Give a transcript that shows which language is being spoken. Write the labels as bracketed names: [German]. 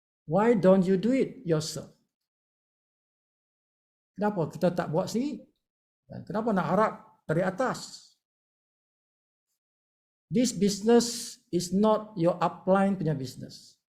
[English] Why don't you do it yourself? [Malay] Kenapa kita tak buat sendiri? Kenapa nak harap dari atas? [English] This business is not your upline [Malay] punya [English] business.